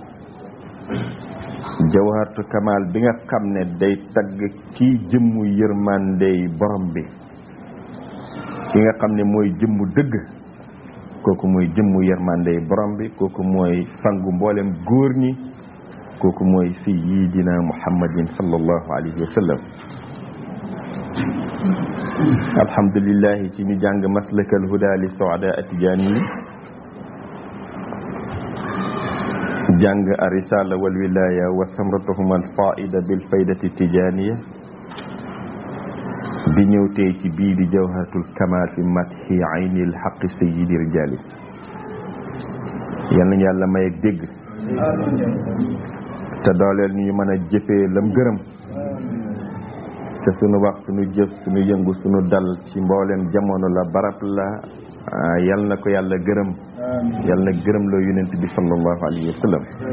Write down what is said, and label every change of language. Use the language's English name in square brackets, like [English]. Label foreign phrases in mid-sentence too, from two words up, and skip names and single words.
[Wolof] jawharatul kamal bi nga xamné day tagg ki jëmmu yërmandey borom bi ki nga xamné moy jëmmu dëgg koku moy jëmmu yërmandey borom bi koku moy sangu mbolem góor ñi koku moy [Arabic] سيدنا محمد صلى الله عليه و سلم الحمد لله [Wolof] ci ñu jàng maslakal huda li suada atijani jàng arisala wal wilaya wa samratuhum al faida bil faidati tijaniya bi ñëw tey ci bii di jawharatul kamal fi mathi aynil haqqi sayyidi rijali yal nañu yàlla may ak dégg te dooleel ñu mën a jëfee lam gërëm te sunu wax sunu jëf sunu yëngu sunu dal ci mboolem jamono la barab la yal na ko yàlla gërëm yal na gërëm loo yonent bi [Arabic] صلى الله عليه و سلم